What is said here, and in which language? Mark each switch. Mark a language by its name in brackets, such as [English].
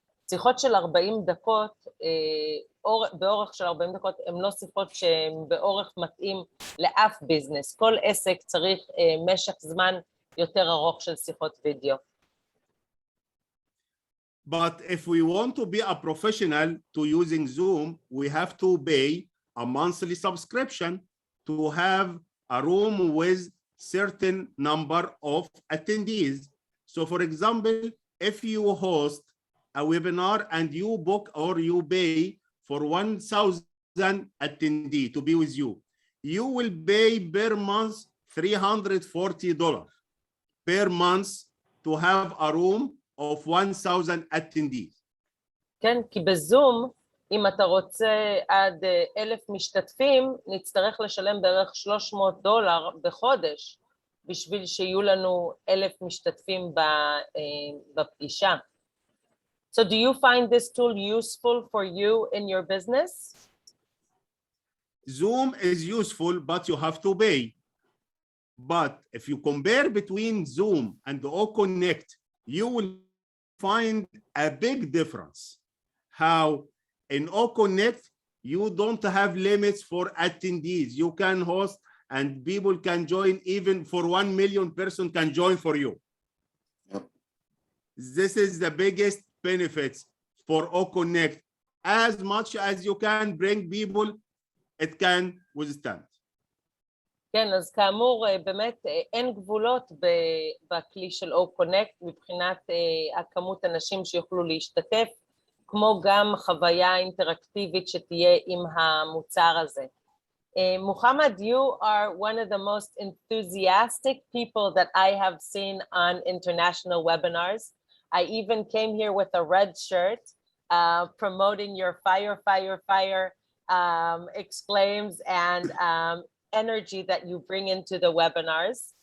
[Hebrew] שיחות של 40 דקות, באורך של 40 דקות, הן לא שיחות שהן באורך מתאים לאף ביזנס. כל עסק צריך משך זמן יותר ארוך של שיחות וידאו. [English] But if we want to be a professional to using Zoom, we have to pay a monthly subscription to have a room with certain number of attendees. So for example, if you host a webinar and you book or you pay for 1,000 attendees to be with you, you will pay per month $340 per month to have a room of 1,000 attendees. [Hebrew] כן, כי בזום, אם אתה רוצה עד 1,000 משתתפים, נצטרך לשלם בערך $300 בחודש, בשביל שיהיו לנו 1,000 משתתפים בפגישה. [English] So do you find this tool useful for you in your business? Zoom is useful, but you have to pay. But if you compare between Zoom and the OConnect, you will find a big difference. How in OConnect, you don't have limits for attendees. You can host and people can join, even for 1 million person can join for you. Yep. This is the biggest benefits for OConnect. As much as you can bring people, it can withstand. [Hebrew] כן, אז כאמור, באמת אין גבולות בכלי של OConnect מבחינת הכמות אנשים שיוכלו להשתתף, כמו גם חוויה אינטראקטיבית שתהיה עם המוצר הזה. [English] Muhammad, you are one of the most enthusiastic people that I have seen on international webinars. I even came here with a red shirt promoting your fire, fire, fire exclaims and energy that you bring into the webinars.